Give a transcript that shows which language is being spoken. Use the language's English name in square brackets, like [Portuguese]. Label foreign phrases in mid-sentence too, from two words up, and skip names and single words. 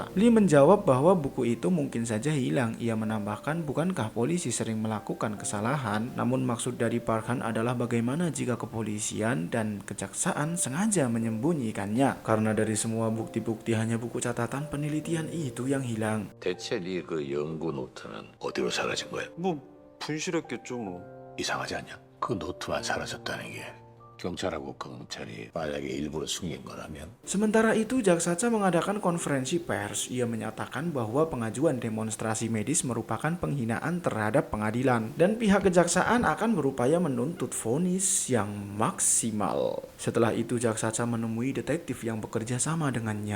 [Indonesian] Lee menjawab bahwa buku itu mungkin saja hilang. Ia menambahkan, bukankah polisi sering melakukan kesalahan? Namun maksud dari Park Han adalah bagaimana jika kepolisian dan kejaksaan sengaja menyembunyikannya. Karena dari semua bukti-bukti hanya buku catatan penelitian itu yang hilang. [Korean] 대체 네 그 연구 노트는 어디로 사라진 거야? 뭐 분실했겠죠 뭐. 이상하지 않냐? 그 노트만 사라졌다는 게 경찰하고 검찰이 만약에 일부러 숨긴 거라면 [Indonesian] Sementara itu, Jaksa mengadakan konferensi pers. Ia menyatakan bahwa pengajuan demonstrasi medis merupakan penghinaan terhadap pengadilan dan pihak kejaksaan akan berupaya menuntut vonis yang maksimal. Setelah itu, Jaksa menemui detektif yang bekerja sama dengannya.